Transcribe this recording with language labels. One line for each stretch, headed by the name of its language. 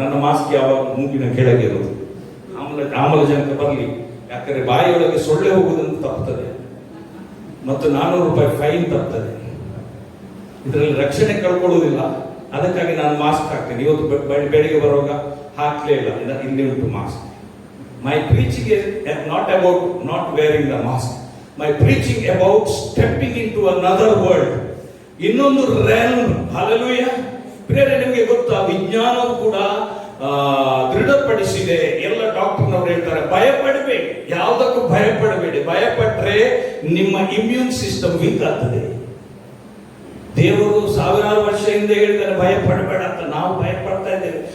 Kannada: ನನ್ನ ಮಾಸ್ಕ್ ಯಾವಾಗ ಮೂಗಿನ ಕೆಳಗೆ ಇರೋದು, ಆಮ್ಲಜನಕ ಬರಲಿ, ಯಾಕಂದ್ರೆ ಬಾಯಿಯೊಳಗೆ ಸೊಳ್ಳೆ ಹೋಗುವುದಂತ ತಪ್ಪುತ್ತದೆ ಮತ್ತು 400 ರೂಪಾಯಿ ಫೈನ್ ತಪ್ಪುತ್ತದೆ. ಇದರಲ್ಲಿ ರಕ್ಷಣೆ ಕಳ್ಕೊಳ್ಳುವುದಿಲ್ಲ. ಅದಕ್ಕಾಗಿ ನಾನು ಮಾಸ್ಕ್ ಹಾಕ್ತೇನೆ. ಇವತ್ತು ಬೆಳಿಗ್ಗೆ ಬರುವಾಗ ಹಾಕ್ಲೇ ಇಲ್ಲ, ಇಲ್ಲಿ ಉಂಟು mask.
English: My preaching is not about not wearing the mask. My preaching about stepping into another world.
Kannada: ಇನ್ನೊಂದು realm. Hallelujah. ಪ್ರಿಯರೇ, ನಿಮಗೆ ಗೊತ್ತಾ, ವಿಜ್ಞಾನವು ಕೂಡ ದೃಢಪಡಿಸಿದೆ. ಎಲ್ಲ ಡಾಕ್ಟರ್ನವರು ಹೇಳ್ತಾರೆ, ಭಯಪಡಬೇಡಿ, ಯಾವುದಕ್ಕೂ ಭಯಪಡಬೇಡಿ. ಭಯಪಟ್ಟರೆ ನಿಮ್ಮ ಇಮ್ಯೂನ್ ಸಿಸ್ಟಮ್ ವೀಕ್ ಆಗ್ತದೆ. ದೇವರು 1000 ವರ್ಷ ಹಿಂದೆ ಹೇಳ್ತಾರೆ ಭಯಪಡಬೇಡ ಅಂತ. ನಾವು ಭಯಪಡ್ತಾ ಇದ್ದೇವೆ.